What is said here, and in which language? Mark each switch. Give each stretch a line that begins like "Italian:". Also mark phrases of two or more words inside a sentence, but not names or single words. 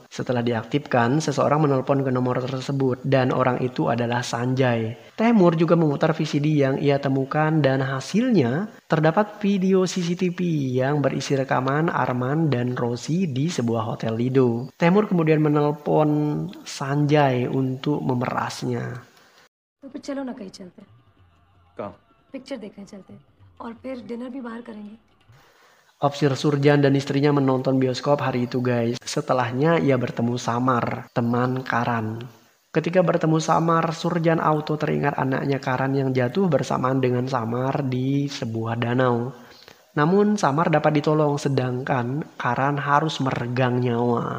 Indonesian: Setelah diaktifkan, seseorang menelpon ke nomor tersebut dan orang itu adalah Sanjay. Tehmur juga memutar VCD yang ia temukan dan hasilnya terdapat video CCTV yang berisi rekaman Arman dan Rosi di sebuah hotel Lido. Tehmur kemudian menelpon Sanjay untuk memerasnya.
Hindi: तो फिर चलो ना कहीं चलते हैं, कहाँ? पिक्चर देखने चलते हैं और फिर डिनर भी बाहर करेंगे।
Indonesian: Opsir Surjan dan istrinya menonton bioskop hari itu guys. Setelahnya ia bertemu Samar, teman Karan. Ketika bertemu Samar, Surjan auto teringat anaknya Karan yang jatuh bersamaan dengan Samar di sebuah danau. Namun Samar dapat ditolong sedangkan Karan harus meregang nyawa.